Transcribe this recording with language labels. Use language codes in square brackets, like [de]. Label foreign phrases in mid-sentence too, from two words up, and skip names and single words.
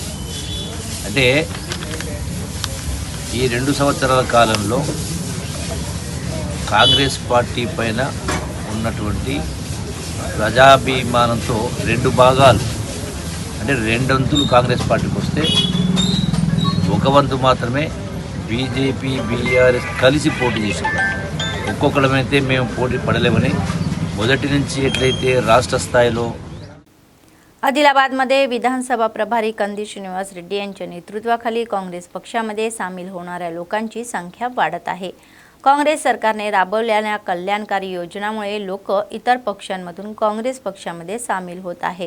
[te] అంటే ఈ 2 సంవత్సరాల కాలంలో కాంగ్రెస్ పార్టీ పైన ఉన్నటువంటి ప్రజాభిమానంతో 2 భాగాలు అంటే 2 వంతులు కాంగ్రెస్ పార్టీకి వస్తే 1 వంతు మాత్రమే బీజేపీ బీఆర్ఎస్ కలిసి పోటీ చేశారు. ఒక్కొక్కడమైతే మేము పోటీ పడలేమని మొదటి నుంచి ఎట్లయితే రాష్ట్ర స్థాయిలో [mr] आदिलाबादमध्ये विधानसभा प्रभारी कंदी श्रीनिवास रेड्डी यांच्या नेतृत्वाखाली काँग्रेस पक्षामध्ये सामील होणाऱ्या लोकांची संख्या वाढत आहे. काँग्रेस सरकारने राबवलेल्या कल्याणकारी योजनांमुळे लोक इतर पक्षांमधून काँग्रेस पक्षामध्ये सामील होत आहे.